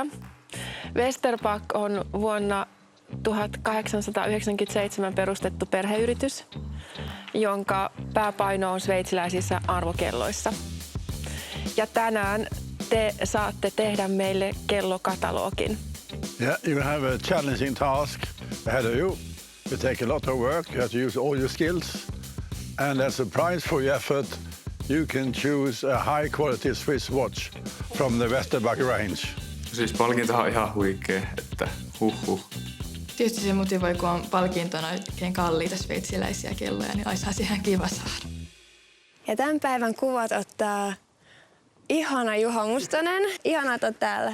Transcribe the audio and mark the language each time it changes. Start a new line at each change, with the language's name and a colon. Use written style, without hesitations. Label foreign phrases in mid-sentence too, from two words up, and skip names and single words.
Finnish: Vesterbak on vuonna 1897 perustettu perheyritys, jonka pääpaino on sveitsiläisissä arvokelloissa. Ja tänään te saatte tehdä meille kellokatalogin.
English: Yeah, you have a challenging task ahead of you. You take a lot of work, you have to use all your skills. And as a prize for your effort, you can choose a high-quality Swiss watch from the Vesterbak range.
Finnish: Siis palkinto on ihan huikea, että huhhuh. Tietysti se motivoi, kun on palkintona oikein kalliita sveitsiläisiä kelloja, niin olisi ihan kiva saada. Ja tämän päivän kuvat ottaa ihana Juha Mustonen. Ihanaa, että olet täällä.